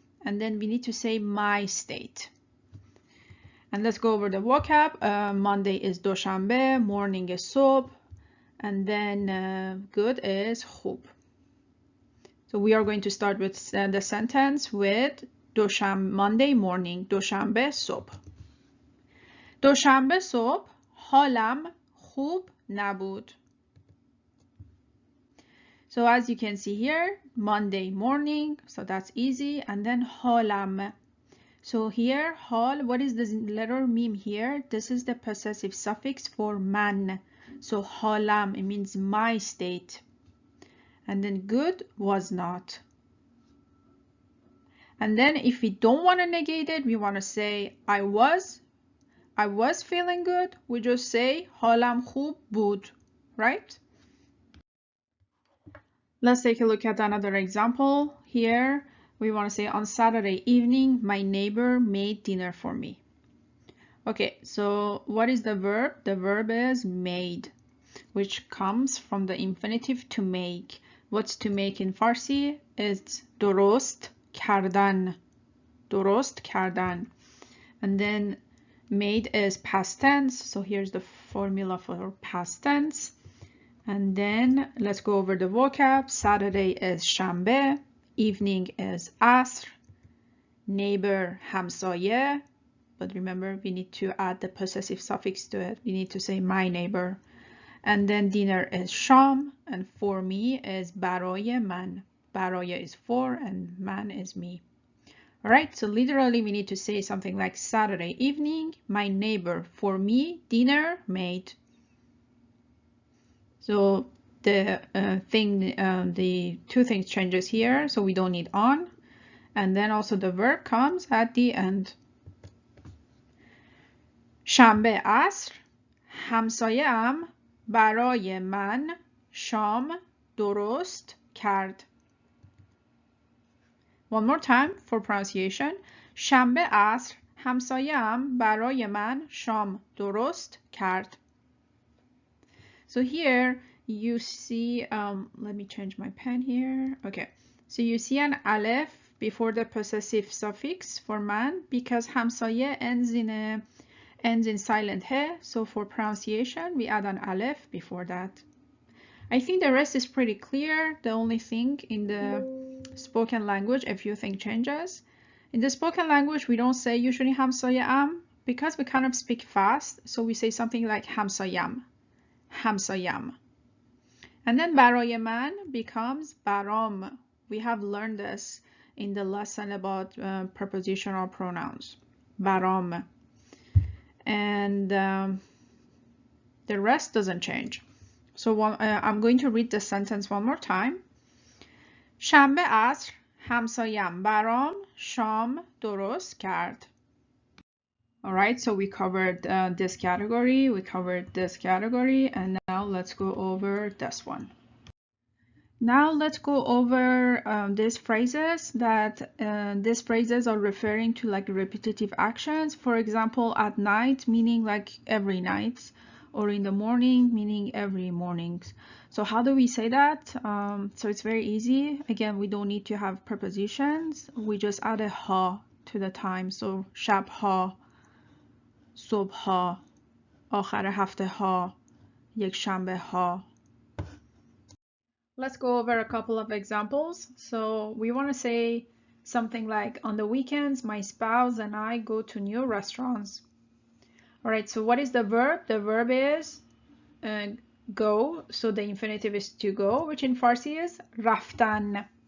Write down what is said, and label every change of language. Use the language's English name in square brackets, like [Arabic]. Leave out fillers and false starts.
[English] And then we need to say my state. And let's go over the vocab. Monday is دوشنبه, morning is صبح, and then good is خوب. So we are going to start with the sentence with Monday morning, [Persian] دوشنبه صبح. دوشنبه صبح حالم خوب نبود. [English] So as you can see here, Monday morning, so that's easy, and then حالم. So here, hal, what is this letter mim here? This is the possessive suffix for man. So halam, it means my state. And then good was not. And then if we don't want to negate it, we want to say I was feeling good. We just say [Persian] halam khub bud, [English] right? Let's take a look at another example here. We want to say on Saturday evening, my neighbor made dinner for me. Okay, so what is the verb? The verb is made, which comes from the infinitive to make. What's to make in Farsi? [Persian] It's درست کردن. درست کردن. [English] And then made is past tense. So here's the formula for past tense. And then let's go over the vocab. Saturday is شنبه. Evening is عصر. Neighbor همسایه. But remember, we need to add the possessive suffix to it. We need to say my neighbor. And then dinner is شام. And for me is [Persian] برای من. [English] برای is for and man is me. Alright, so literally we need to say something like Saturday evening, my neighbor for me, dinner made. So the the two things changes here, so we don't need on. And then also the verb comes at the end. [Persian] شنبه عصر همسایه‌ام برای من شام درست کرد. [English] One more time for pronunciation. [Persian] شنبه عصر همسایه‌ام برای من شام درست کرد. [English] So here you see, let me change my pen here. Okay, so you see an aleph before the possessive suffix for man because همسایه ends in silent he. So for pronunciation, we add an aleph before that. I think the rest is pretty clear. The only thing in the spoken language, a few things changes. In the spoken language, we don't say usually همسایه‌ام because we kind of speak fast. So we say something like همسایه‌ام. [Persian] همسایه‌ام. [English] And then [Persian] برای من [English] becomes برام. We have learned this in the lesson about prepositional pronouns. [Persian] برام. [English] And the rest doesn't change. So I'm going to read the sentence one more time. [Persian] شنبه عصر همسایم برام شام درست کرد. [English] Alright, so we covered this category, we covered this category, and now let's go over this one. Now let's go over these phrases that these phrases are referring to like repetitive actions. For example, at night, meaning like every night, or in the morning, meaning every mornings. So how do we say that? So it's very easy. Again, we don't need to have prepositions. We just add a ha to the time. [Persian] So شب ها, صبح ها, آخر هفته ها, یک شنبه ها. [English] Let's go over a couple of examples. So we want to say something like, on the weekends, my spouse and I go to new restaurants. All right, so what is the verb? The verb is go. So the infinitive is to go, which in Farsi is رفتن.